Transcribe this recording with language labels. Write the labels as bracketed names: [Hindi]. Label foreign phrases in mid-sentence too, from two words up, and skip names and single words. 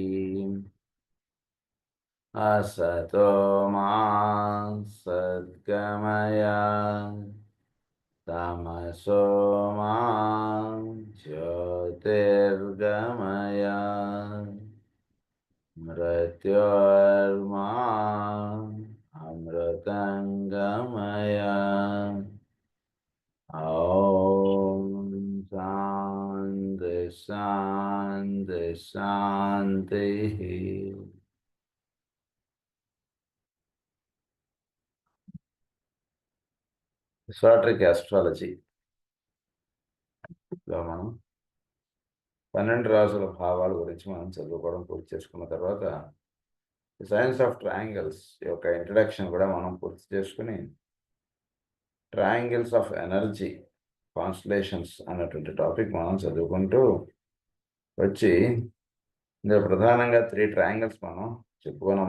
[Sanskrit] असतो मा सद्गमय तमसो मा ज्योतिर्गमय मृत्योर्मा अमृतङ्गमय। ॐ शान्ति शान्ति शान्तिः। [English] esoteric astrologyలో [Telugu] మనం 12 రాసుల భావాల గురించి మనం చదువుకోవడం పూర్తి చేసుకున్న తర్వాత [English] science of triangles [Telugu] యొక్క ఇంట్రడక్షన్ కూడా మనం పూర్తి చేసుకుని [English] triangles of energy constellations [Telugu] అన్నటువంటి టాపిక్ మనం చదువుకుంటూ వచ్చి ఇందులో ప్రధానంగా 3 ట్రయాంగిల్స్ మనం చెప్పుకున్నాం.